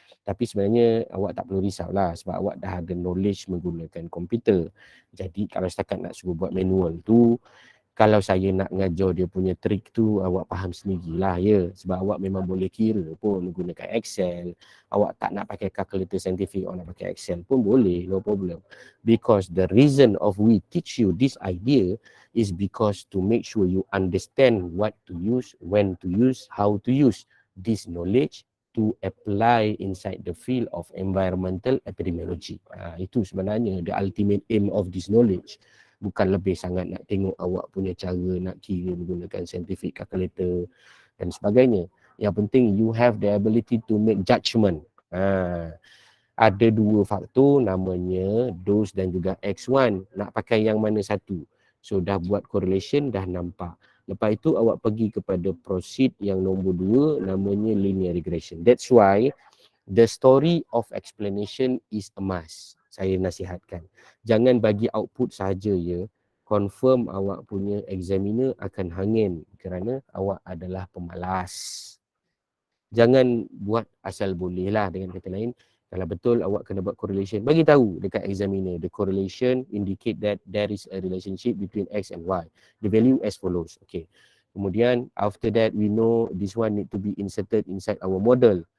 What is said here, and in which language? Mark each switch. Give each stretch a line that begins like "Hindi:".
Malay: Tapi sebenarnya awak tak perlu risaulah sebab awak dah ada knowledge menggunakan komputer. Jadi kalau setakat nak suruh buat manual tu, Kalau saya nak ngajar dia punya trik tu, awak faham sendirilah ya. Sebab awak memang boleh kira pun menggunakan Excel. Awak tak nak pakai calculator saintifik, awak nak pakai Excel pun boleh,
English: no problem. Because the reason of we teach you this idea is because to make sure you understand what to use, when to use, how to use this knowledge to apply inside the field of environmental epidemiology.
Malay: Itu sebenarnya
English: the ultimate aim of this knowledge.
Malay: Bukan lebih sangat nak tengok awak punya cara nak kira menggunakan scientific calculator dan sebagainya. Yang penting
English: you have the ability to make judgement.
Malay: Ada dua faktor namanya dose dan juga X1. Nak pakai yang mana satu? So dah buat correlation, dah nampak. Lepas itu awak pergi kepada proceed yang nombor 2 namanya linear regression.
English: That's why the story of explanation is a must.
Malay: Saya nasihatkan. Jangan bagi output saja ya. Confirm awak punya examiner akan hangin kerana awak adalah pemalas. Jangan buat asal boleh lah, dengan kata lain. Kalau betul awak kena buat correlation, bagi tahu dekat examiner.
English: The correlation indicate that there is a relationship between X and Y. The value as follows. Okay.
Malay: Kemudian
English: after that we know this one need to be inserted inside our model.